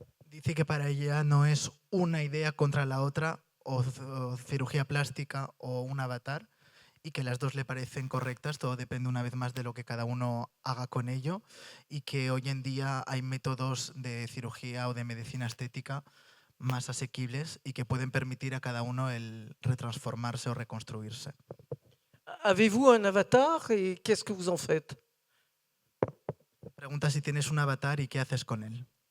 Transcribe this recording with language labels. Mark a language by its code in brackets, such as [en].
[es] Dice que para ella no es una idea contra la otra, o cirugía plástica o un avatar, y que las dos le parecen correctas, todo depende una vez más de lo que cada uno haga con ello, y que hoy en día hay métodos de cirugía o de medicina estética más asequibles y que pueden permitir a cada uno el retransformarse o reconstruirse. [fr] Avez-vous un avatar et qu'est-ce que vous en faites? [es] Pregunta si tienes un avatar y qué haces con él.